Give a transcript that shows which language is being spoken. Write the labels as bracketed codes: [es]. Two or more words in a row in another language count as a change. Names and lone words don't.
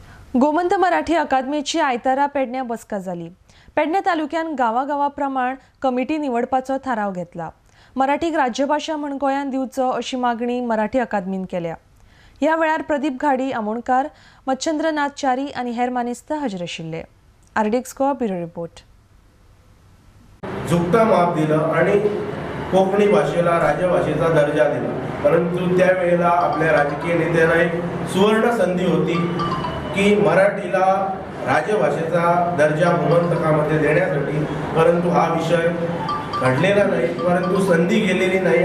[kok] गोमंत मराठी अकादमीची आयतारा पेडण्या बसका जाली। पेडण्या तालुक्यान गावागावाप्रमाण कमिटी निवडपाचो थाराव घेतला। मराठीक राज्यभाषा म्हण गोंयांत दिवचो अशी मागणी मराठी अकादमीन केल्या। ह्या वेळार प्रदीप घाडी आमोणकार, मच्छंद्रनाथ च्यारी आणि हेर मानेस्त हजर आशिल्ले। [en] RDX bureau report. [mr] झुकता माप दिलं आणि कोकणी भाषेला राजभाषेचा दर्जा दिला, परंतु त्यावेळेला आपल्या राजकीय नेत्यांना एक सुवर्ण संधी होती की मराठीला राजभाषेचा दर्जा गोमंतकामध्ये देण्यासाठी, परंतु हा विषय घडलेला नाही, परंतु संधी गेलेली नाही।